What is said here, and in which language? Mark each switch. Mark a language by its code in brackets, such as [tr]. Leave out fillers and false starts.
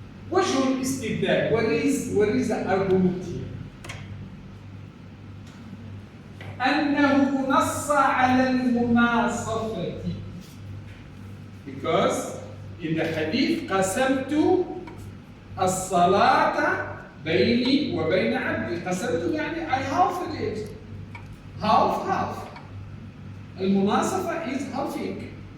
[ar] وجه الاستدلال, [en] what is the argument here? [ar] أنه نص على المناصفة, [en] because in the hadith [ar] قسمت الصلاة بيني وبين عبدي. قسمت يعني [en] I half it, half. المناصفة is halving.